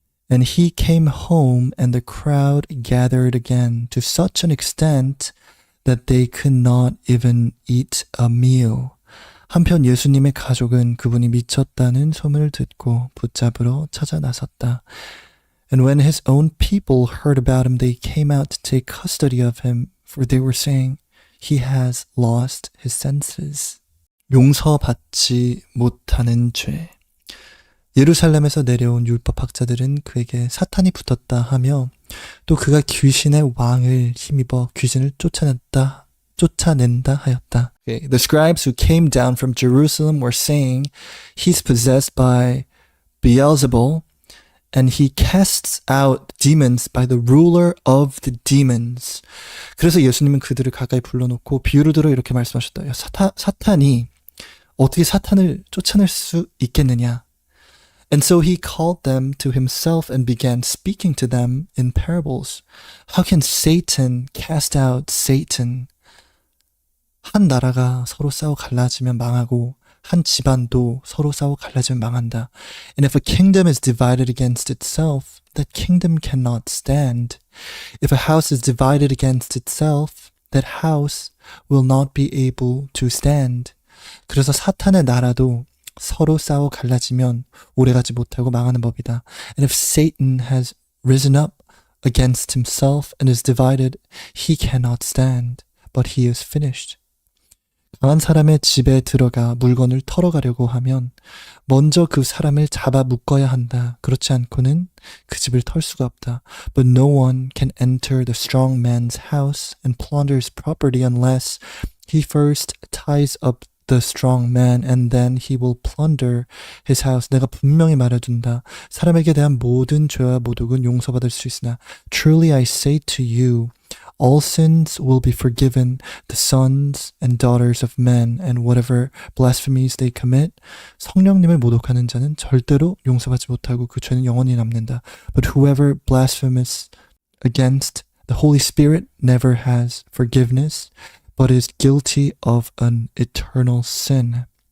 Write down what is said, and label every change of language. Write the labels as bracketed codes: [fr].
[en] And he came home and the crowd gathered again to such an extent that they could not even eat a meal. [ko] 한편 예수님의 가족은 그분이 미쳤다는 소문을 듣고 붙잡으러 찾아 나섰다. [en] And when his own people heard about him, they came out to take custody of him, for they were saying, he has lost his senses. [ko] 용서받지 못하는 죄. 예루살렘에서 내려온 율법학자들은 그에게 사탄이 붙었다 하며 또 그가 귀신의 왕을 힘입어 귀신을 쫓아낸다 하였다. [en] Okay. The scribes who came down from Jerusalem were saying, he's possessed by Beelzebul, and he casts out demons by the ruler of the demons. [ko] 그래서 예수님은 그들을 가까이 불러놓고 비유를 들어 이렇게 말씀하셨다. 사탄이 어떻게 사탄을 쫓아낼 수 있겠느냐? [en] And so he called them to himself and began speaking to them in parables. How can Satan cast out Satan? [ko] 한 나라가 서로 싸워 갈라지면 망하고 한 집안도 서로 싸워 갈라지면 망한다. [en] And if a kingdom is divided against itself, that kingdom cannot stand. If a house is divided against itself, that house will not be able to stand. [ko] 그래서 사탄의 나라도 서로 싸워 갈라지면 오래가지 못하고 망하는 법이다. [en] And if Satan has risen up against himself and is divided, he cannot stand, but he is finished. [ko] 강한 사람의 집에 들어가 물건을 털어가려고 하면 먼저 그 사람을 잡아 묶어야 한다. 그렇지 않고는 그 집을 털 수가 없다. [en] But no one can enter the strong man's house and plunder his property unless he first ties up the strong man and then he will plunder his house. [ko] 내가 분명히 말해둔다. 사람에게 대한 모든 죄와 모독은 용서받을 수 있으나 [en] Truly I say to you, all sins will be forgiven the sons and daughters of men and whatever blasphemies they commit. [ko] 성령님을 모독하는 자는 절대로 용서받지 못하고 그 죄는 영원히 남는다. [en] But whoever blasphemes against the Holy Spirit never has forgiveness, but is guilty of an eternal sin.